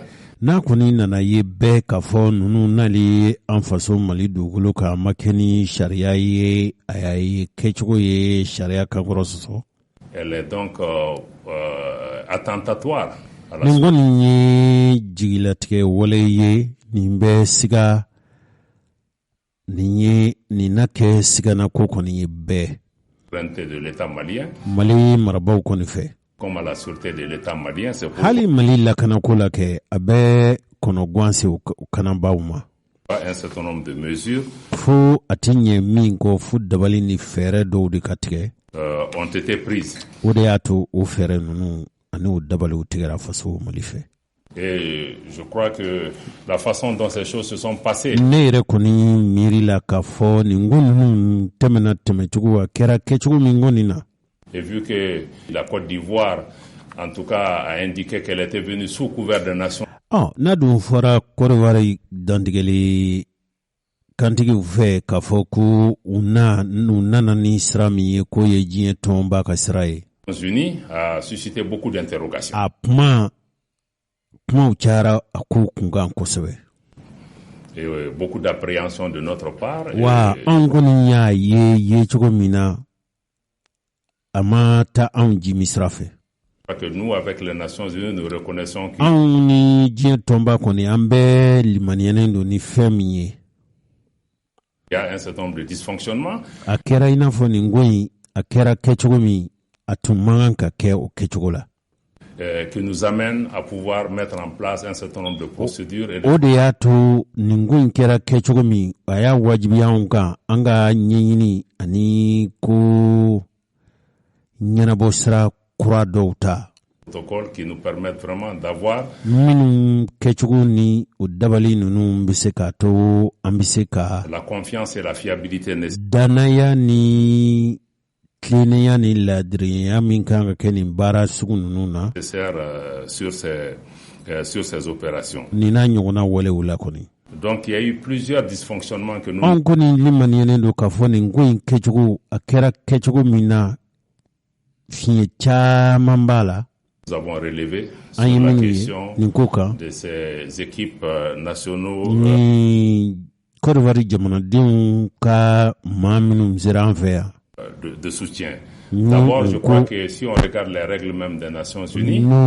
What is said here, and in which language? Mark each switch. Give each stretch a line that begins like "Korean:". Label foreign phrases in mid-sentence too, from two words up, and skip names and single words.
Bambara: n'a kɔni nana ye bɛɛ k'a fɔ ninnu nali an faso Mali dugukolo kan a ma kɛ ni sariya ye a y'a ye kɛcogo ye sariya kankɔrɔ sɔsɔ.
French: Elle est donc attentatoire.
Bambara: nin kɔni ye jigilatigɛ wale ye nin bɛ siga nin na kɛ sigana ko kɔni ye bɛɛ.
French: De l'État malien.
Bambara: Mali marabaaw kɔni fɛ.
French: Comme à la sûreté de l'État malien, c'est pour
Bambara: hali Mali lakanako la kɛ a bɛ kɔnɔguwan se u kanabaaw ma.
French: Un certain nombre de mesures
Bambara: fo a ti ɲɛ min kɔ fo dabali ni fɛɛrɛ dɔw de ka tigɛ
French: ont été prises.
Bambara: O de y'a to o fɛɛrɛ ninnu ani o dabaliw tigɛra faso Mali fɛ.
French: Et je crois que la façon dont ces choses se sont passées.
Bambara: Ne yɛrɛ kɔni miiri la k'a fɔ nin ko ninnu tɛmɛna tɛmɛcogo a kɛra kɛcogo min kɔni na.
French: Et vu que la Côte d'Ivoire, en tout cas, a indiqué qu'elle était venue sous couvert des nations.
Bambara: N'a dun fɔra Côte d'Ivoire dantigɛli kantigiw fɛ k'a fɔ ko u nana ni sira min ye k'o ye diɲɛ tɔnba ka sira ye.
French: Les Nations Unies a suscité beaucoup d'interrogations.
Bambara: A kumaw cayara a ko kunkan kosɛbɛ.
French: Et beaucoup d'appréhension de notre part.
Bambara: Wa an kɔni y'a ye cogo min na a ma taa anw jimi sira fɛ.
French: Que nous, avec les Nations Unies, nous reconnaissons que
Bambara: anw ni diɲɛ tɔnba kɔni an bɛɛ limaniyalen don ni fɛn min ye.
French: Il y a un certain nombre de dysfonctionnements.
Bambara: A kɛra i n'a fɔ nin ko in a kɛra kɛcogo min a tun man kan ka kɛ o kɛcogo la.
French: Qui nous amène à pouvoir mettre en place un certain nombre de procédures.
Bambara: O de y'a to nin ko in kɛra kɛcogo min a y'a wajibiya anw kan an ka ɲɛɲini ani ko ɲɛnabɔ sira kura dɔw ta.
French: Protocoles qui nous permettent vraiment d'avoir
Bambara: minnu kɛcogo ni o dabali ninnu bɛ se k'a to an bɛ se ka
French: la confiance et la fiabilité
Bambara: danaya ni tilennenya ni ladiriya min kan ka kɛ nin baara sugu ninnu na
French: sur ces opérations.
Bambara: Nin n'a ɲɔgɔnna walew la kɔni.
French: Donc il y a eu plusieurs dysfonctionnements que nous.
Bambara: An kɔni limaniyalen don k'a fɔ nin ko in kɛcogo a kɛra kɛcogo min na fiɲɛ caman b'a la.
French: Nous avons relevé sur la question de ces équipes nationaux.
Bambara: Ni Côte d'Ivoire jamanadenw ka maa minnu sera an fɛ yan.
French: De soutien. D'abord, je crois que si on regarde les règles même des Nations Unies,